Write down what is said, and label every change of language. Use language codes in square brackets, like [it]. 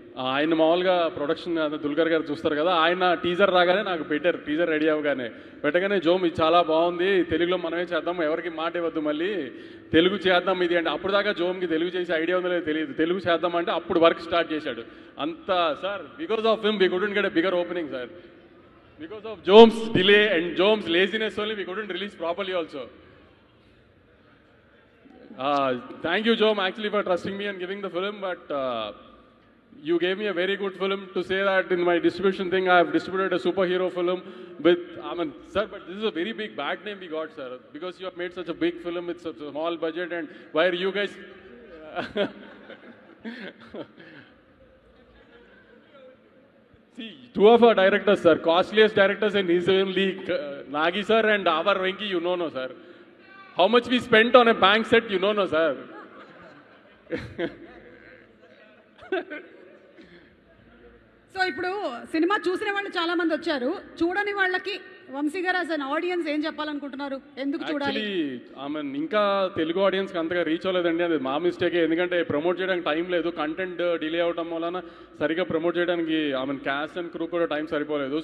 [te] ఆయన మామూలుగా ప్రొడక్షన్ దుల్కర్ గారు చూస్తారు కదా, ఆయన టీజర్ రాగానే నాకు పెట్టారు. టీజర్ రెడీ అవ్వగానే పెట్టగానే, జోమ్ ఇది చాలా బాగుంది, తెలుగులో మనమే చేద్దాం, ఎవరికి మాట ఇవ్వద్దు, మళ్ళీ తెలుగు చేద్దాం ఇది అంటే. అప్పుడు దాకా జోమ్కి తెలుగు చేసే ఐడియా ఉందో లేదో తెలియదు. తెలుగు చేద్దాం అంటే అప్పుడు వర్క్ స్టార్ట్ చేశాడు. [en] అంతా sir, because of him we couldn't get a bigger opening sir. Because of Jome's delay and Jome's laziness only, we couldn't release properly also. Thank you, Jome, actually, for trusting me and giving the film, but you gave me a very good film to say that in my distribution thing, I have distributed a superhero film with, sir, but this is a very big bad name we got, sir, because you have made such a big film with such a small budget, and why are you guys... See, two of our directors, sir, costliest directors in his only, Nagi sir and our Venki, you know, no, sir. How much we spent on a bank set, you know, no, sir. [te] So ఇప్పుడు cinema చూసిన వాళ్ళు చాలా మంది వచ్చారు, చూడని వాళ్ళకి వంశీ గారు [en] as an audience [te] ఏం చెప్పాలనుకుంటున్నారు? ఎందుకు చూడాలి? ఇంకా తెలుగు ఆడియన్స్కి అంతగా రీచ్ అవ్వలేదండి, అది మా మిస్టేకే. ఎందుకంటే ప్రమోట్ చేయడానికి టైం లేదు, కంటెంట్ డిలే అవడం వలన సరిగ్గా ప్రమోట్ చేయడానికి [en] cast and crew [te] కూడా టైం సరిపోలేదు.